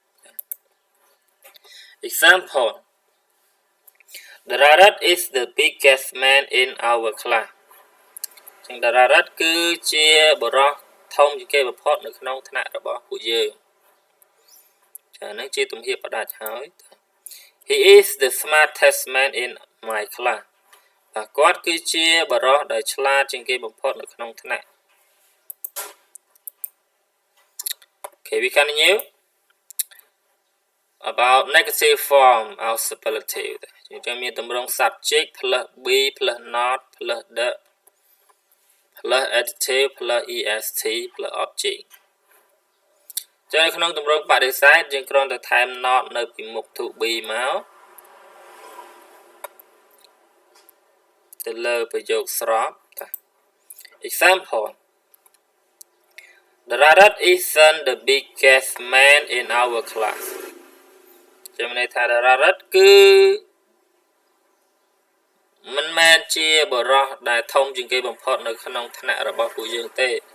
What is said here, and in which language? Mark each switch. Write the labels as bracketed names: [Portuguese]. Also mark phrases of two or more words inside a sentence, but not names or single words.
[English] example The rabbit is the biggest man in our class [Khmer] ចឹង [English] The rabbit [Khmer] គឺជាបុរសធំជាងគេបំផុតនៅក្នុងថ្នាក់របស់ពួកយើងចាហ្នឹងជាទំហៀបផ្ដាច់ហើយ [English] He is the smartest man in my class [Khmer] គាត់គឺជាបុរសដែលឆ្លាតជាងគេបំផុតនៅក្នុងថ្នាក់ [English] Okay, we continue about negative form of superlative [Khmer] ចឹងមានទម្រង់ [English] subject plus be plus not plus the plus adjective plus est plus object [Khmer] ចឹងនៅក្នុងទម្រង់បដិសេធយើងគ្រាន់តែថែម [English] not [Khmer] នៅពីមុខ [English] to be មក [Khmer] ទៅលើប្រយោគស្រប [English] example The rabbit isn't the biggest man in our class [Khmer] ចឹងន័យថា [English] The rabbit [Khmer] គឺមិនមែនជាបុរសដែលធំជាងគេបំផុតនៅក្នុងថ្នាក់របស់ពួកយើងទេ